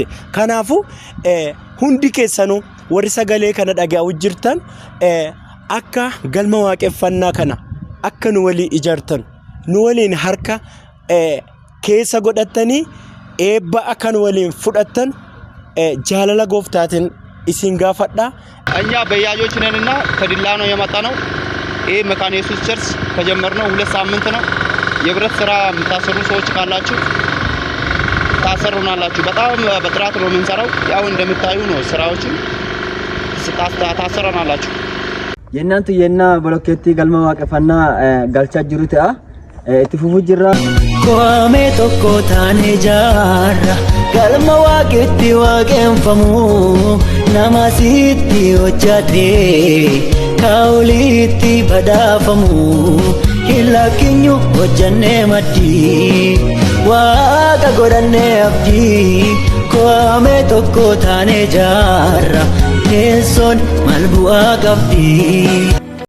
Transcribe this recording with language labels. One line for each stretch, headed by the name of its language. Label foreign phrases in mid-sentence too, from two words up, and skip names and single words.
Oromo: Kanaafu hundi keessanuu warri sagalee kana dhaga'aa jirtan akka galma waaqeffannaa kana akka nu walii ijaartan nu waliin harka keessa godhattanii eebba akka nu waliin fudhattan jaalala gooftaatiin isin gaafadha.
Amharic: እኛ በያጆች ነንና ከዲላ ነው የመጣ ነው። ይሄ መካነ ኢየሱስ ቸርች ከጀመርነው 2 ሳምንት ነው። የብረት ስራ የምታሰሩ ሰዎች ካላችሁ ታሰሩናላችሁ። በጣም በጥራት ነው የምንሰራው። ያው እንደምታዩ ነው ስራዎችን ታሰሩናላችሁ።
Oromo: የእናንተ የና ብሎኬቲ ገልማ ዋቀፈና ጋልቻ ጅሩታ እትፉፉ ጅራ ቆሜ ቶኮ ታኔ ጃራ galma waaqetti waaqeffamu nama sitti hojjate kaawulitti badhaafamu hilakkinyu hojjanne maddi waaqa godhanne abdii koome tokko taane jaarra teessoon maal bu'aa qabdi.